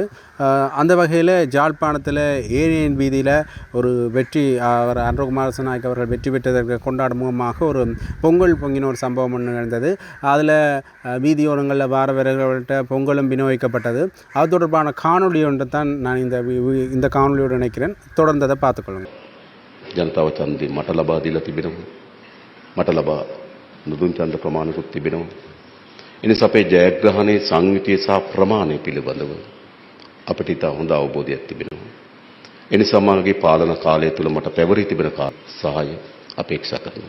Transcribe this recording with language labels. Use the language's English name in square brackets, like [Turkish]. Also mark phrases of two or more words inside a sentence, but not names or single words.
[Tamil] அந்த வகையில் ஜாழ்ப்பாணத்தில் ஏரியன் வீதியில் ஒரு வெற்றி அவர் ஆண்ட்ரூ குமார் திசாநாயக்க அவர்கள் வெற்றி பெற்றதற்கு கொண்டாடும் முகமாக ஒரு பொங்கல் பொங்கின ஒரு சம்பவம் ஒன்று நடந்தது. அதில் வீதியோரங்களில் வாரவர்கள்ட்ட பொங்கலும் விநியோகிக்கப்பட்டது. அது தொடர்பான காணொலி ஒன்று தான் நான் இந்த காணொலியோடு நினைக்கிறேன். தொடர்ந்ததை பார்த்துக்கொள்ளுங்கள். [Sinhala] ජනතාව ඡන්දේ මට ලබා දීලා තිබෙනවා. මට ලබා නුදුන් ඡන්ද ප්‍රමාණකුත් තිබෙනවා. එනිසා අපේ ජයග්‍රහණයේ සංවිතිය සහ ප්‍රමාණය පිළිබඳව අපිට ඉතා හොඳ අවබෝධයක් තිබෙනවා. එනිසා මගේ පාලන කාලය තුල මට පැවරී තිබෙන සහාය අපේක්ෂා කරනවා.